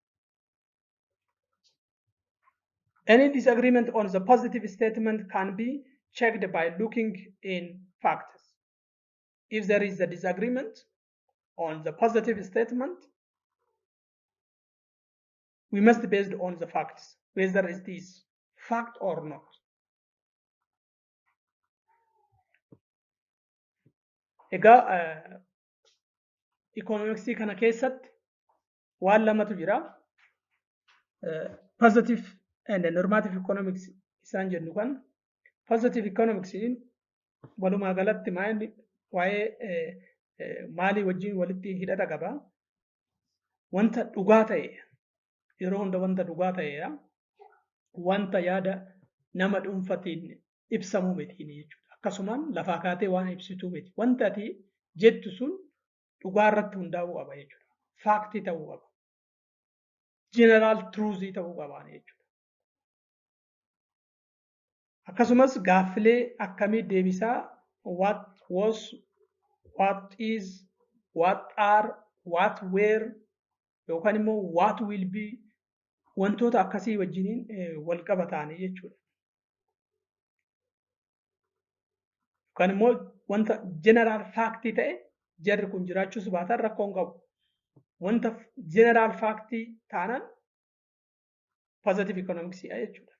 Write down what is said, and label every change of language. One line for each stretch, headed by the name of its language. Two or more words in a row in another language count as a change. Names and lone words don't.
English: Any disagreement on the positive statement can be checked by looking in facts. If there is a disagreement on the positive statement, we must base it on the facts, whether it is fact or not.
Oromo: Egaa economicsii kana keessatti waan lamatu jira.
English: Positive and normative economics
Oromo: isaan jennu kan
English: positive economics
Oromo: walumaa galatti waa'ee maalii wajjin walitti hidhata qaba. Wanta dhugaa ta'e yeroo hunda wanta dhugaa ta'eedha. Wanta yaada nama dhuunfatiin ibsamu miti jechuudha. Akkasumaan lafaa kaatee waan ibsituu miti. Wanta ati jettu sun dhugaa irratti hundaa'uu qaba jechuudha. Faaktii ta'uu qaba.
English: General truth
Oromo: ta'uu qaba jechuudha. Akkasumas gaaffilee akkamii deebisaa
English: what was, what is, what are, what were yookaan immoo what will be
Oromo: wantoota akkasii wajjiniin wal qabataanii jechuudha. Yookaan immoo wanta general faaktii ta'e jarri kun jiraachuus baatan rakkoon qabu. Wanta general faaktii taanaan
English: positive economics
Oromo: jechuudha.